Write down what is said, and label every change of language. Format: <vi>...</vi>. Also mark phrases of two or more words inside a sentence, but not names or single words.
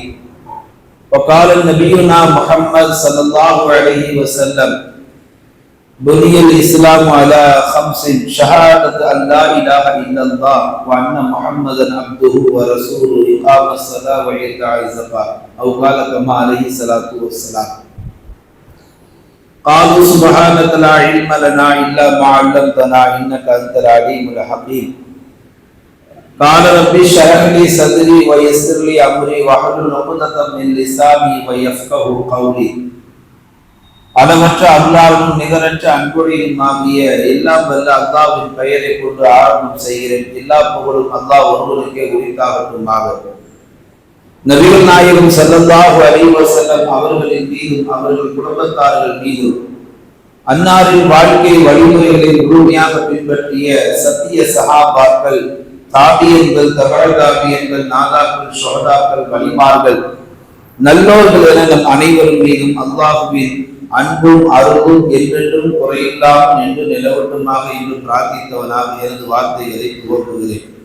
<ar>وقال نبينا محمد صلى الله عليه وسلم: بني الإسلام على خمس: شهادة أن لا إله إلا الله وأن محمدا عبده ورسوله، إقام الصلاة وإيتاء الزكاة، أو قال كما عليه الصلاة والسلام. قالوا سبحانك لا علم لنا إلا ما علمتنا إنك أنت العليم الحكيم. قال ربي اشرح لي صدري ويسر لي أمري واحلل عقدة من لساني ويفقهوا قولي.</ar> <ta>அளவற்ற அல்லாஹ்வின் நிகரற்ற அன்புடையும் ஆகிய எல்லாம் வல்ல அல்லாஹ்வின் பெயரை கொண்டு ஆரம்பம் செய்கிறேன். எல்லா புகழும் அல்லாஹ் ஒருவருக்கே உரித்தாகட்டுமாக. நபிகள் நாயகம்</ta> <ar>صلى الله عليه وسلم</ar> <ta>அவர்களின் மீதும் அவர்கள் குடும்பத்தார்கள் மீதும் அன்னாரின் வாழ்க்கை வழிமுறைகளை முழுமையாக பின்பற்றிய சத்திய சஹாபாக்கள், தாபியன்கள், தபஅ தாபியன்கள், நாதாக்கள், ஷுஹதாக்கள், வலிமார்கள், நல்லோர்கள் என நம் அனைவரும் மீதும் அல்லாஹ்வின் அன்பும் அருளும் என்றென்றும் குறையில்லாமல் என்று நிலவட்டுமாக என்று பிரார்த்தித்தவனாக எனது வார்த்தைகளை துவக்குகிறேன்.</ta>